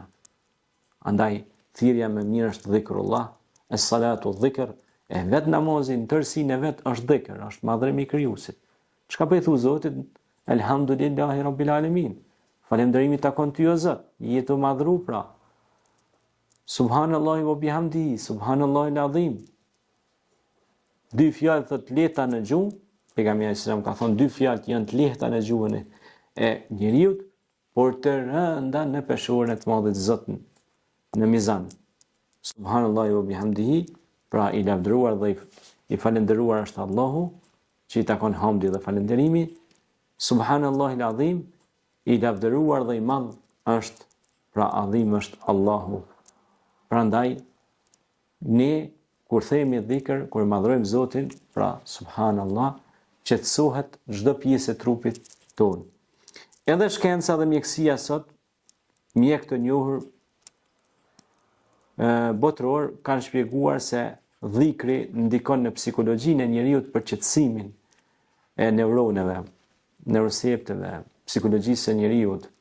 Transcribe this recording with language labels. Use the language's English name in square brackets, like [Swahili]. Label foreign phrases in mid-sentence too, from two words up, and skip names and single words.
[Albanian] Andaj, thirrja më mirë është dhikrullah, [Arabic] الصلاة ذكر, [Albanian] e vet namazi në tërësinë e vet është dhikr, është madhrimi i Krijuesit. Çka po i thu Zotit? [Arabic] الحمد لله رب العالمين. [Albanian] Falënderimi takon ty o Zot, je të madhru pra. [Arabic] سبحان الله وبحمده، سبحان الله العظيم. [Albanian] Dy fjalë thot lehta në gjuhë, pejgamberi sallallahu ka thonë dy fjalë janë të lehta në gjuhën e njeriu, por të rënda në peshorën e të madhit Zot në mizan. [Arabic] سبحان الله وبحمده, [Albanian] pra i lavdëruar dhe i falënderuar është Allahu, që i takon hamdi dhe falënderimi. [Arabic] سبحان الله العظيم, [Albanian] i lavdëruar dhe i madh është, pra adhim është Allahu. Prandaj, ne kur themi dhikr, kur madhrojmë Zotin, pra subhanallah, qetësohet çdo pjesë e trupit tonë. Edhe shkenca dhe mjekësia sot, mjek të njohur botror kanë shpjeguar se dhikri ndikon në psikologjinë e njeriu për qetësimin e neuroneve, neurosepteve, psikologjisë së njeriu.